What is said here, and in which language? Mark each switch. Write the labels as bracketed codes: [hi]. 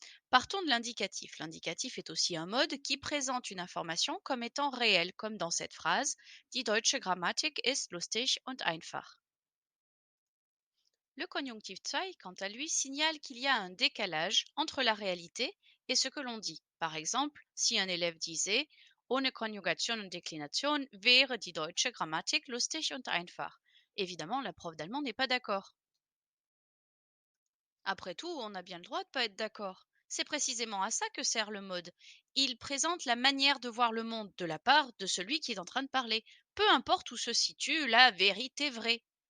[fr] Partons de l'indicatif. L'indicatif est aussi un mode qui présente une information comme étant réelle, comme dans cette phrase [de] Die deutsche Grammatik ist lustig und einfach. [fr] Le conjonctif zwei, quant à lui, signale qu'il y a un décalage entre la réalité et ce que l'on dit. Par exemple, si un élève disait [de] Ohne Konjugation und Deklination wäre die deutsche Grammatik lustig und einfach. [fr] Évidemment, la prof d'allemand n'est pas d'accord. Après tout, on a bien le droit de pas être d'accord. C'est précisément à ça que sert le mode. Il présente la manière de voir le monde de la part de celui qui est en train de parler, peu importe où se situe la vérité vraie.